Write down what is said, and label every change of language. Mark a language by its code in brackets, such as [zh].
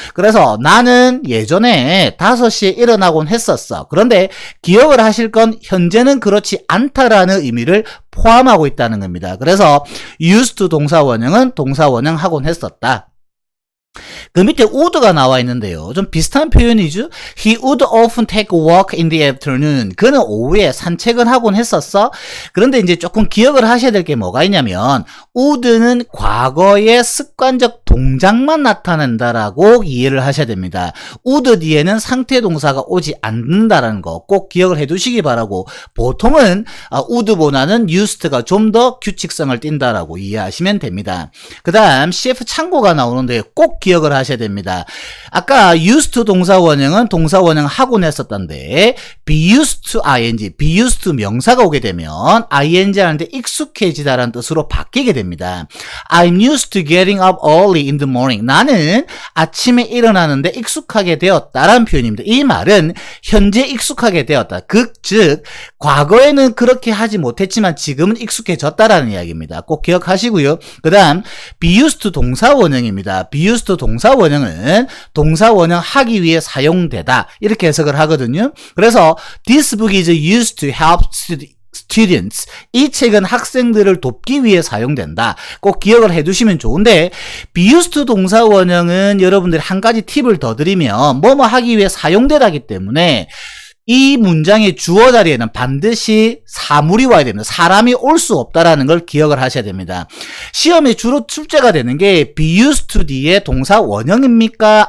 [ko] 그래서 나는 예전에 5시에 일어나곤 했었어. 그런데 기억을 하실 건 현재는 그렇지 않다라는 의미를 포함하고 있다는 겁니다. 그래서 used to 동사 원형은 동사 원형 하곤 했었다. 그 밑에 would가 나와 있는데요. 좀 비슷한 표현이죠. [en] He would often take a walk in the afternoon. [ko] 그는 오후에 산책을 하곤 했었어. 그런데 이제 조금 기억을 하셔야 될 게 뭐가 있냐면 would는 과거의 습관적 동작만 나타낸다라고 이해를 하셔야 됩니다. would 뒤에는 상태 동사가 오지 않는다라는 거 꼭 기억을 해 두시기 바라고 보통은 would보다는 used가 좀 더 규칙성을 띈다라고 이해하시면 됩니다. 그 다음 CF 창고가 나오는데 꼭 기억을 하셔야 됩니다. 아까 used to 동사 원형은 동사 원형 하고 냈었던데 be used to ing, be used to 명사가 오게 되면 ing 하는데 익숙해지다라는 뜻으로 바뀌게 됩니다. [en] I'm used to getting up early in the morning. [ko] 나는 아침에 일어나는데 익숙하게 되었다라는 표현입니다. 이 말은 현재 익숙하게 되었다. 즉 과거에는 그렇게 하지 못했지만 지금은 익숙해졌다라는 이야기입니다. 꼭 기억하시고요. 그 다음 be used to 동사 원형입니다. be used to 동사 원형은 동사 원형 하기 위해 사용되다 이렇게 해석을 하거든요. 그래서 [en] this book is used to help students. [ko] 이 책은 학생들을 돕기 위해 사용된다. 꼭 기억을 해두시면 좋은데 be used to 동사 원형은 여러분들이 한 가지 팁을 더 드리면 뭐뭐 하기 위해 사용되다기 때문에 이 문장의 주어 자리에는 반드시 사물이 와야 됩니다. 사람이 올 수 없다라는 걸 기억을 하셔야 됩니다. 시험에 주로 출제가 되는 게 be used to 뒤에 동사 원형입니까?